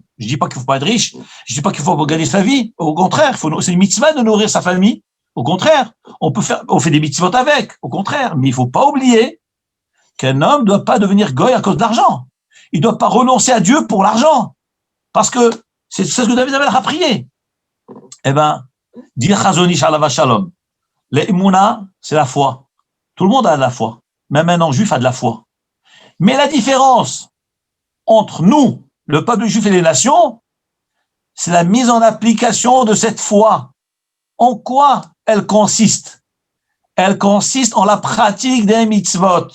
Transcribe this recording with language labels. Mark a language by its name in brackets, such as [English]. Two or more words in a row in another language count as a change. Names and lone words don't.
[French] Je ne dis pas qu'il ne faut pas être riche. Je ne dis pas qu'il faut gagner sa vie. Au contraire, c'est une mitzvah de nourrir sa famille. Au contraire, on fait des mitzvot avec. Au contraire, mais il ne faut pas oublier qu'un homme ne doit pas devenir goy à cause de l'argent. Il ne doit pas renoncer à Dieu pour l'argent. Parce que c'est ce que [Hebrew] דוד המלך [French] a prié. Eh bien, dit Chazon Ish [Hebrew] עליו השלום. [French] L'Emouna, c'est la foi. Tout le monde a de la foi. Même un non-juif a de la foi. Mais la différence entre nous, le peuple juif et les nations, c'est la mise en application de cette foi. En quoi elle consiste? Elle consiste en la pratique des mitzvot.